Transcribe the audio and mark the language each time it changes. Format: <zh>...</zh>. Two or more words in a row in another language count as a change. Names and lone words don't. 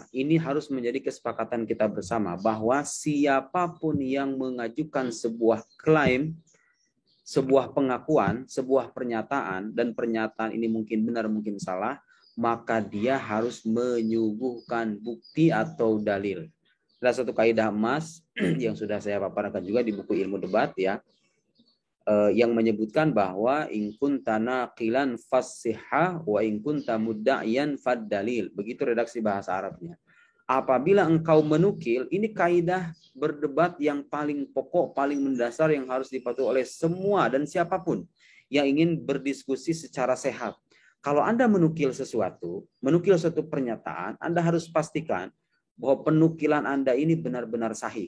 <id>Ini harus menjadi kesepakatan kita bersama bahwa siapapun yang mengajukan sebuah klaim, sebuah pengakuan, sebuah pernyataan, dan pernyataan ini mungkin benar, mungkin salah, maka dia harus menyuguhkan bukti atau dalil. Ada satu kaidah emas yang sudah saya paparkan juga di buku Ilmu Debat ya, yang menyebutkan bahwa</id> <ar>إن كنت ناقلا فالصحة وإن كنت مدعيا فالدليل.</ar> <id>Begitu redaksi bahasa Arabnya. Apabila engkau menukil, ini kaidah berdebat yang paling pokok, paling mendasar yang harus dipatuhi oleh semua dan siapapun yang ingin berdiskusi secara sehat. Kalau Anda menukil sesuatu, menukil suatu pernyataan, Anda harus pastikan bahwa penukilan Anda ini benar-benar sahih.</id>